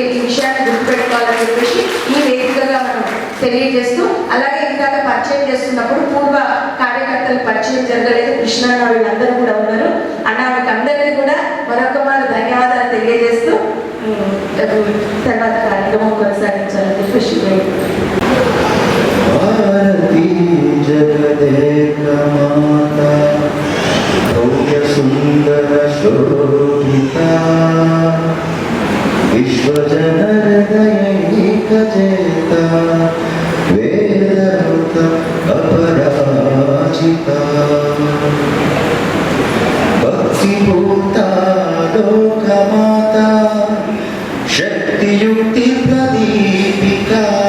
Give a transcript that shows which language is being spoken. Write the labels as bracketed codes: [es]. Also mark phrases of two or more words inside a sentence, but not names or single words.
[te] ఈ విషయాన్ని గుర్తుపెట్టుకోవాలని చెప్పేసి ఈ వేదికగా మనం తెలియజేస్తూ, అలాగే ఇందాక పరిచయం చేస్తున్నప్పుడు పూర్వ కార్యకర్తలు పరిచయం జరగలేదు, కృష్ణ వీళ్ళందరూ కూడా ఉన్నారు అన్న, మీకు అందరికీ కూడా మరొక మారు ధన్యవాదాలు తెలియజేస్తూ తర్వాత కార్యక్రమం కొనసాగించాలని చెప్పేసి [sa] भारती जगदेक माता भव्य सुंदर शोभिता विश्वजनहृदयैक चेता वेदरुत अपराजिता भक्तिभूता लोकमाता शक्तियुक्ति प्रदीपिका